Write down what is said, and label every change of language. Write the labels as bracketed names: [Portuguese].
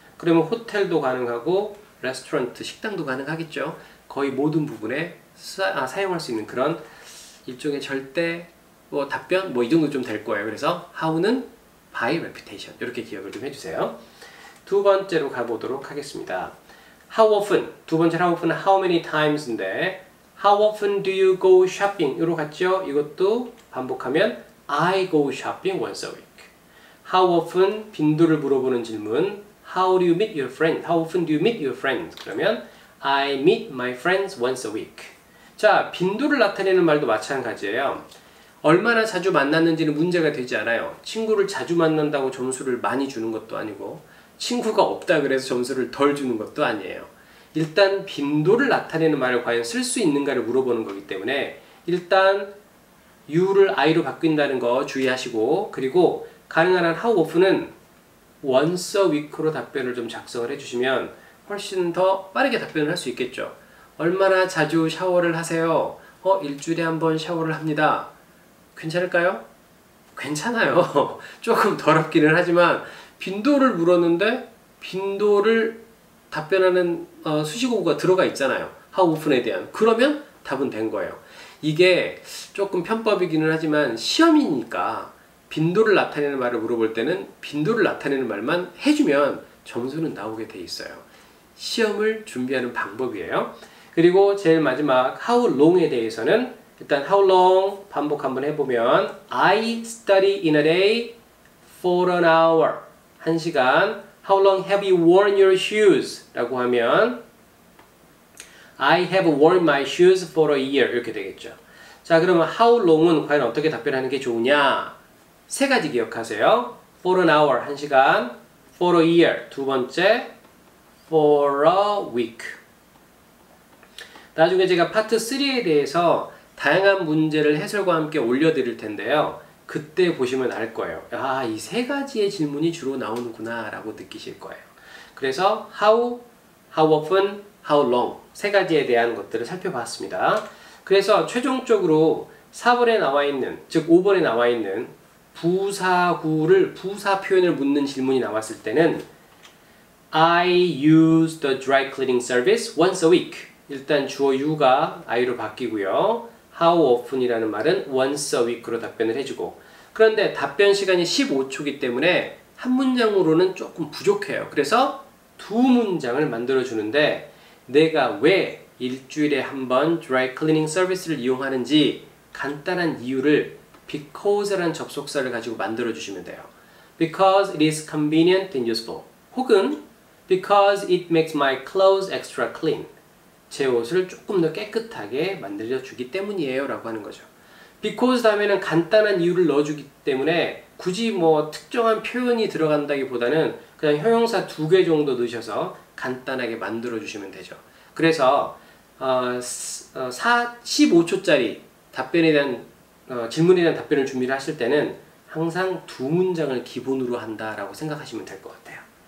[Korean] 그러면 호텔도 가능하고 레스토랑트, 식당도 가능하겠죠. 거의 모든 부분에 사용할 수 있는 그런 일종의 절대 답변 이 정도 좀 될 거예요. 그래서 how는 [English] by reputation [Korean] 이렇게 기억을 좀 해주세요. 두 번째로 가보도록 하겠습니다. [English] How often, [Korean] 두 번째 [English] how often, how many times인데 How often do you go shopping? [Korean] 이로 갔죠? 이것도 반복하면 [English] I go shopping once a week. How often, [Korean] 빈도를 물어보는 질문 [English] How do you meet your friends? How often do you meet your friends? 그러면 I meet my friends once a week. [Korean] 자, 빈도를 나타내는 말도 마찬가지예요. 얼마나 자주 만났는지는 문제가 되지 않아요. 친구를 자주 만난다고 점수를 많이 주는 것도 아니고 친구가 없다 그래서 점수를 덜 주는 것도 아니에요. 일단 빈도를 나타내는 말을 과연 쓸 수 있는가를 물어보는 거기 때문에 일단 you를 I로 바뀐다는 거 주의하시고, 그리고 가능한 한 how often은 [English] once a week [Korean] 로 답변을 좀 작성을 해주시면 훨씬 더 빠르게 답변을 할 수 있겠죠. 얼마나 자주 샤워를 하세요? 일주일에 한 번 샤워를 합니다. 괜찮을까요? 괜찮아요. 조금 더럽기는 하지만 빈도를 물었는데 빈도를 답변하는 수식어가 들어가 있잖아요. how often에 대한. 그러면 답은 된 거예요. 이게 조금 편법이기는 하지만 시험이니까 빈도를 나타내는 말을 물어볼 때는 빈도를 나타내는 말만 해주면 점수는 나오게 돼 있어요. 시험을 준비하는 방법이에요. 그리고 제일 마지막 how long에 대해서는 일단 how long 반복 한번 해보면 [English] I study in a day for an hour. [Korean] 1시간. [English] How long have you worn your shoes? [Korean] 라고 하면 [English] I have worn my shoes for a year. [Korean] 이렇게 되겠죠. 자, 그러면 how long은 과연 어떻게 답변하는 게 좋으냐? 세 가지 기억하세요. [English] For an hour, 1시간. For a year, [Korean] 두 번째. [English] For a week. [Korean] 나중에 제가 파트 3에 대해서 다양한 문제를 해설과 함께 올려드릴 텐데요. 그때 보시면 알 거예요. 아, 이 세 가지의 질문이 주로 나오는구나 라고 느끼실 거예요. 그래서 how often, how long 세 가지에 대한 것들을 살펴봤습니다. 그래서 최종적으로 4번에 나와 있는, 즉 5번에 나와 있는 부사구를, 부사 표현을 묻는 질문이 나왔을 때는 [English] I use the dry cleaning service once a week. [Korean] 일단 주어 you가 I로 바뀌고요. How often이라는 말은 [English] once a week [Korean] 로 답변을 해주고, 그런데 답변 시간이 15초이기 때문에 한 문장으로는 조금 부족해요. 그래서 두 문장을 만들어 주는데 내가 왜 일주일에 한 번 dry cleaning 서비스를 이용하는지 간단한 이유를 because라는 접속사를 가지고 만들어 주시면 돼요. [English] Because it is convenient and useful. 혹은 Because it makes my clothes extra clean. [Korean] 제 옷을 조금 더 깨끗하게 만들어주기 때문이에요 라고 하는 거죠. because 다음에는 간단한 이유를 넣어주기 때문에 굳이 뭐 특정한 표현이 들어간다기보다는 그냥 형용사 2개 정도 넣으셔서 간단하게 만들어 주시면 되죠. 그래서 15초짜리 답변에 대한 질문에 대한 답변을 준비를 하실 때는 항상 두 문장을 기본으로 한다라고 생각하시면 될 것 같아요.